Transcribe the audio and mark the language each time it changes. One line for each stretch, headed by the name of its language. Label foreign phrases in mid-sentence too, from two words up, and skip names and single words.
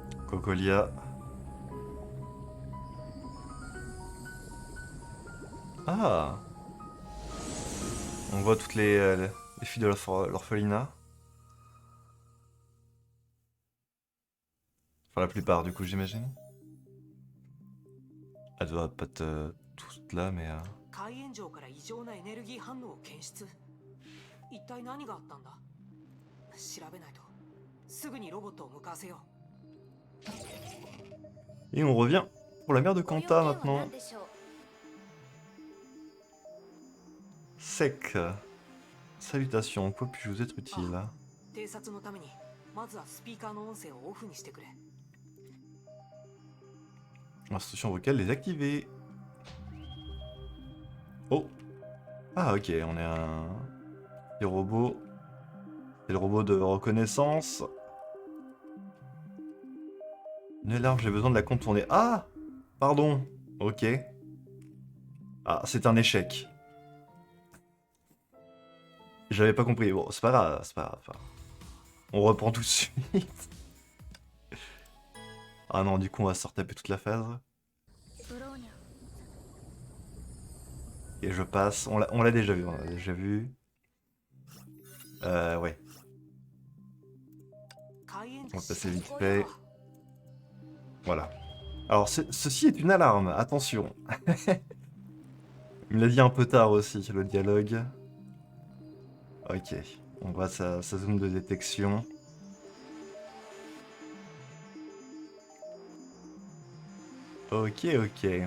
French: Cocolia. Ah! On voit toutes les filles de l'orphelinat. Enfin, la plupart, du coup, j'imagine. Elles doivent pas être toutes là, mais...
Japanese: 海炎上から異常なエネルギー反応を検出。一体何があったんだ。調べないと。すぐにロボットを向かわせよう。
French: Et on revient pour la mer de
Japanese: ご用 Kanta 件は
French: maintenant.
Japanese: 何でしょう？
French: Sec. Salutations, quoi puis-je vous être utile?
Japanese: 偵察のためにまずはスピーカーの音声をオフにしてくれ。
French: Instruction vocale désactivée. Oh. Ah ok, on est un... Des robots. C'est le robot de reconnaissance. Une alarme, j'ai besoin de la contourner. Ah! Pardon. Ok. Ah, c'est un échec. J'avais pas compris. Bon, c'est pas grave, c'est pas grave. Enfin, on reprend tout de suite. Ah non, du coup, on va se retaper toute la phase. ブローニャ Et je passe. On l'a déjà vu, on l'a déjà vu. Ouais.
Japanese: 海炎
French: On va passer vite
Japanese: こういう
French: fait.
Japanese: のは
French: Voilà. Alors, ceci est une alarme, attention. Il me l'a dit un peu tard aussi, le dialogue. Ok, on voit sa zone de détection. Ok, ok.